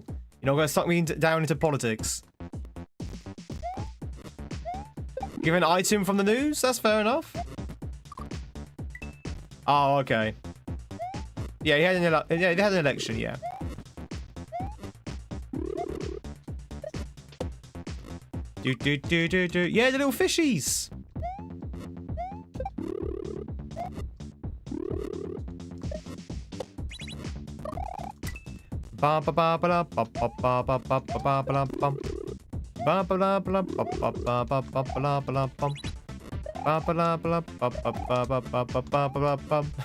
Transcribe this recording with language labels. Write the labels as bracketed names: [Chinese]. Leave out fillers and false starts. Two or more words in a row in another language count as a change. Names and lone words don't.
[English] You're not going to suck me down into politics. Give an item from the news? That's fair enough. Oh, okay. Yeah, he had they had an election, yeah. Yeah, the little fishies. Ba ba ba ba ba ba ba ba ba ba ba ba ba. Ba ba la ba ba ba ba ba ba ba la ba la bum. Ba ba la ba ba ba ba ba ba ba ba ba ba.